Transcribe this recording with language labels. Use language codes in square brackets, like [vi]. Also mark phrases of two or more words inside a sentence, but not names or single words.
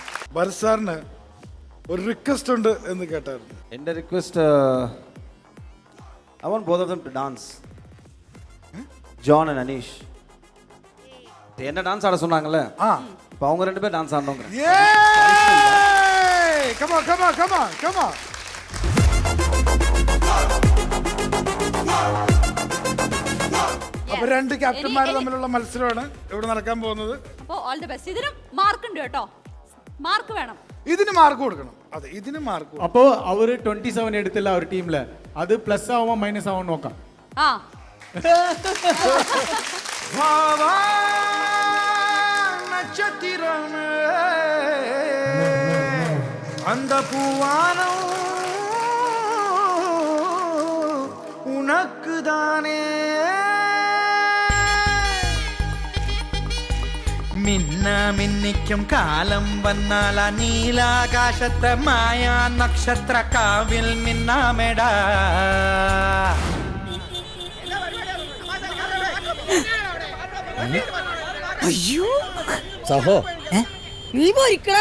[ml] ഭരത് സാറിന് ഒരു റിക്വസ്റ്റ് ഉണ്ട് എന്ന് കേട്ടായിരുന്നു. എൻ്റെ റിക്വസ്റ്റ് [en] I want both of them to dance. John and Anish. [ta] என்ன டான்ஸ் ஆட சொன்னாங்கல்ல, இப்போ அவங்க 2 பேர் டான்ஸ் ஆடணுங்க. [en] Come on, come on, come on, come on. [ml] അപ്പോൾ 2 ക്യാപ്റ്റന്മാർ തമ്മിലുള്ള മത്സരമാണ് ഇവിടെ നടക്കാൻ പോകുന്നത്. അപ്പോൾ [en] all the best. [ml] ഇതിന് മാർക്ക് ഉണ്ട് കേട്ടോ, മാർക്ക് വേണം. ഇതിന് മാർക്ക് കൊടുക്കണം. അതെ, ഇതിന് മാർക്ക്. അപ്പോൾ അവർ 27 എടുത്തില്ല ഒരു ടീമില്, അത് പ്ലസ് ആവുമോ മൈനസ് ആവുമോ നോക്കാം. ആ [ta] நட்சத்திரமே அந்த பூவானம் உனக்கு தானே [ml] മിന്ന മിന്നിക്കും കാലം വന്നാൽ നീലാകാശത്തെ മായാ നക്ഷത്ര കാവിൽ മിന്നാമെടാ. അയ്യോ സഹോ നീ പോരിക്കടാ.